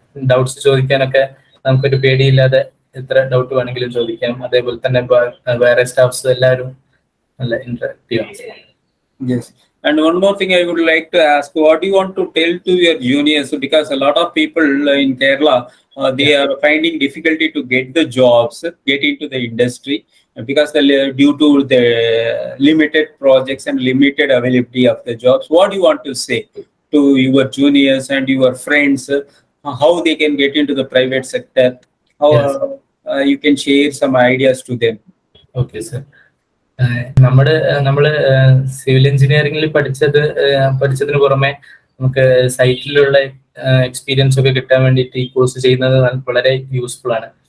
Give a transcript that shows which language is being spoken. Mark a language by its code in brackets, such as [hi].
[ml] Doubts ചോദിക്കാനൊക്കെ നമുക്കൊരു പേടിയില്ലാതെ എത്ര doubt വേണമെങ്കിലും ചോദിക്കാം. അതേപോലെ തന്നെ വേറെ സ്റ്റാഫ്സ് എല്ലാവരും നല്ല ഇന്ററാക്റ്റീവ് ആണ്. [en] Yes. And one more thing I would like to ask, what do you want to tell to your juniors? Because a lot of people in Kerala, they are finding difficulty to get the jobs, get into the industry, because due to the limited projects and limited availability of the jobs. What do you want to say to your juniors and your friends, how they can get into the private sector? How you can share some ideas to them? Okay, sir. [ml] നമ്മള് civil എഞ്ചിനീയറിംഗിൽ പഠിച്ചതിന് പുറമെ നമുക്ക് സൈറ്റിലുള്ള experience ഒക്കെ കിട്ടാൻ വേണ്ടിയിട്ട് ഈ course ചെയ്യുന്നത് വളരെ യൂസ്ഫുൾ ആണ്.